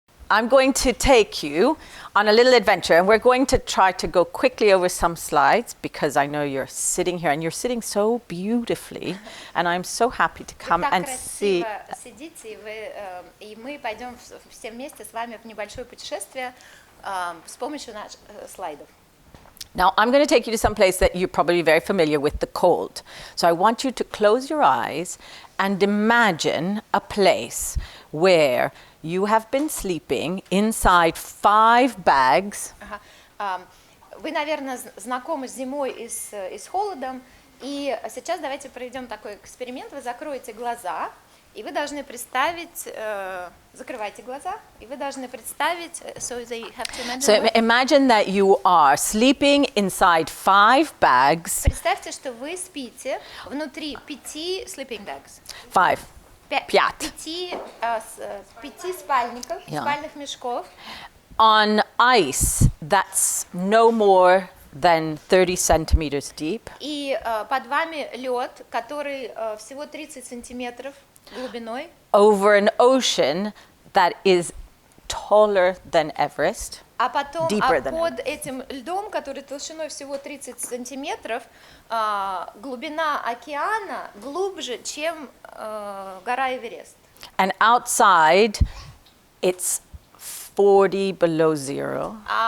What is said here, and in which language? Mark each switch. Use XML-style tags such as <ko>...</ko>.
<en>I'm going to take you on a little adventure, and we're going to try to go quickly over some slides because I know you're sitting here and you're sitting so beautifully, and I'm so happy to come and see.</en> <ru>Сидите, и мы пойдем все вместе с вами в небольшое путешествие с помощью наших слайдов.</ru> <en>Now, I'm going to take you to some place that you're probably very familiar with, the cold. So I want you to close your eyes and imagine a place where you have been sleeping inside 5 bags.</en> <ru>Вы, наверное, знакомы с зимой и с холодом, и сейчас давайте проведем такой эксперимент. Вы закроете глаза, и вы должны представить, закрывайте глаза, и вы должны представить,</ru> <en>so imagine that you are sleeping inside 5 bags.</en> <ru>Представьте, что вы спите внутри 5</ru> <en>sleeping bags. 5.</en> <ru>5 спальников, спальных мешков.</ru> <en>On ice that's no more than 30 centimeters deep.</en> <ru>И под вами лед, который всего 30 сантиметров глубиной.</ru> <en>Over an ocean that is taller than Everest.</en> <ru>А потом</ru> <en>deeper than</en> <ru>под этим льдом, который толщиной всего 30 сантиметров, глубина океана глубже, чем гора Эверест.</ru> <en>And outside it's 40 below zero.</en>